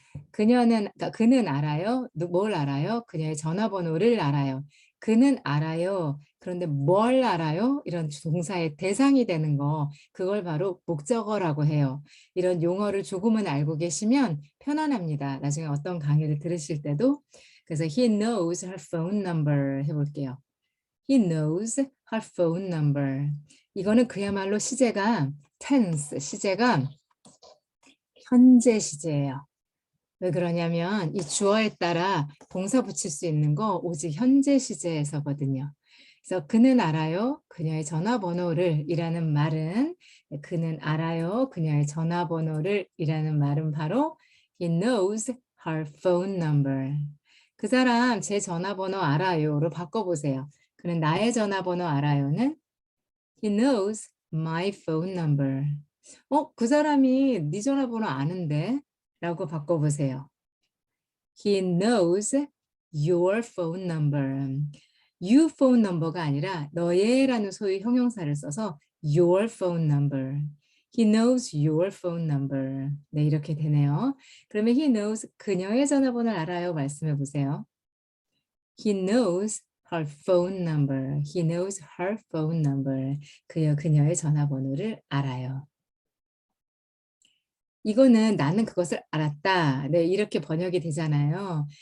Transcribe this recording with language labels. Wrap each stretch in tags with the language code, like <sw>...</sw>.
<ko>그는 알아요. 뭘 알아요? 그녀의 전화번호를 알아요. 그는 알아요. 그런데 뭘 알아요? 이런 동사의 대상이 되는 거, 그걸 바로 목적어라고 해요. 이런 용어를 조금은 알고 계시면 편안합니다. 나중에 어떤 강의를 들으실 때도. 그래서</ko> <en>he knows her phone number</en> <ko>해볼게요.</ko> <en>He knows her phone number.</en> <ko>이거는 그야말로 시제가 tense, 시제가 현재 시제예요. 왜 그러냐면 이 주어에 따라 동사 붙일 수 있는 거 오직 현재 시제에서거든요. 그래서 그는 알아요. 그녀의 전화번호를 이라는 말은 그는 알아요. 그녀의 전화번호를 이라는 말은 바로</ko> <en>he knows her phone number.</en> <ko>그 사람 제 전화번호 알아요로 바꿔보세요. 그는 나의 전화번호 알아요는</ko> <en>he knows my phone number.</en> <ko>그 사람이 네 전화번호 아는데? 라고 바꿔보세요.</ko> <en>He knows your phone number. You phone number</en> <ko>가 아니라 너의 라는 소유 형용사를 써서</ko> <en>your phone number. He knows your phone number.</en> <ko>네, 이렇게 되네요. 그러면</ko> <en>he knows</en> <ko>그녀의 전화번호를 알아요. 말씀해 보세요.</ko> <en>He knows her phone number. He knows her phone number.</en> <ko>그녀의 전화번호를 알아요. 이거는 나는 그것을 알았다. 네, 이렇게 번역이 되잖아요.</ko>